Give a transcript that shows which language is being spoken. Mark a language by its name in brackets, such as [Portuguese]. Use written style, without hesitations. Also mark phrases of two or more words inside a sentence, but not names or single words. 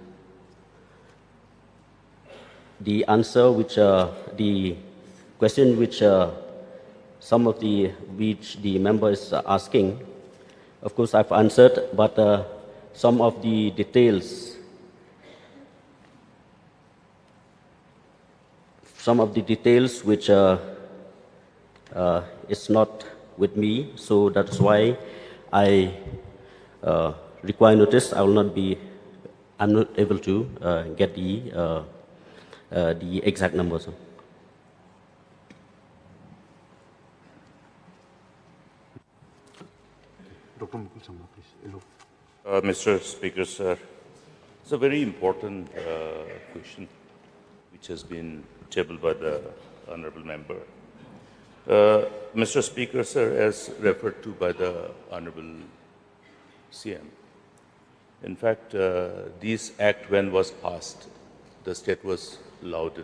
[English] the answer which the question which which the member is asking, of course I've answered, but some of the details which is not with me, so that's why I require notice. I'm not able to get the exact numbers. Dr. Mukul Sangma, please. Hello. Mr. Speaker, sir, it's a very important question which has been tabled by the Honourable Member. Mr. Speaker, sir, as referred to by the Honourable CM, in fact, this act, when was passed, the state was lauded.